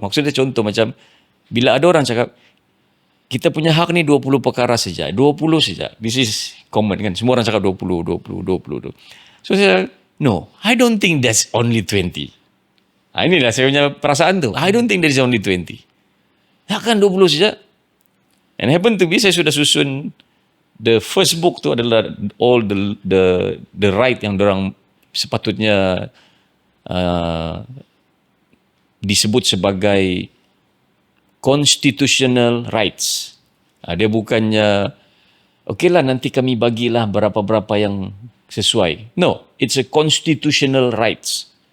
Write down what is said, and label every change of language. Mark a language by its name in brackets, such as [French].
[Malay] Maksudnya contoh macam bila ada orang cakap kita punya hak ni 20 perkara saja. 20 saja. [English] This is common [Malay] kan. Semua orang cakap 20. [English] So saya, no, I don't think that's only 20. [Malay] Inilah saya punya perasaan tu. [English] I don't think that is only 20. [Malay] Takkan 20 saja. [English] And happen to be, [Malay] saya sudah susun [English] the first book tu adalah all the right [Malay] yang dorang sepatutnya disebut sebagai [English] constitutional rights. [Malay] Dia bukannya, okeylah nanti kami bagilah berapa-berapa yang sesuai. [English] No, it's a constitutional rights.